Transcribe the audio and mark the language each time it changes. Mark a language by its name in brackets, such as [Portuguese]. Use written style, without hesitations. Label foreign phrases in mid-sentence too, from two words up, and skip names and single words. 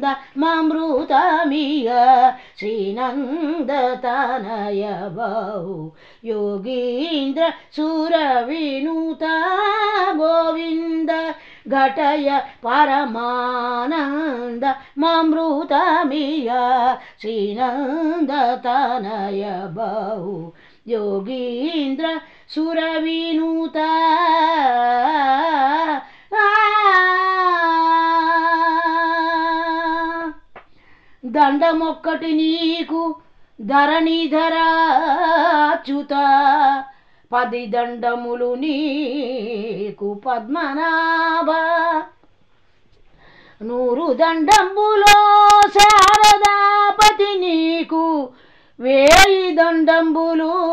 [Kannada] ಮಮೃತಮಿಯ ಶ್ರೀನಂದ ತನಯ ಬಹು ಯೋಗೀಂದ್ರ ಸುರವಿನುತ ಗೋವಿಂದ ಘಟಯ ಪರಮಾನಂದ ಮಮೃತಮಿಯ ಶ್ರೀನಂದ ತನಯ ಬಹು ಯೋಗೀಂದ್ರ ಸುರವಿನುತ [Telugu] దండమొక్కటి నీకు ధరణిధర అచ్యుత 10 దండములు నీకు పద్మనాభ 100 దండంబులో శారదాపతి నీకు 1000 దండంబులు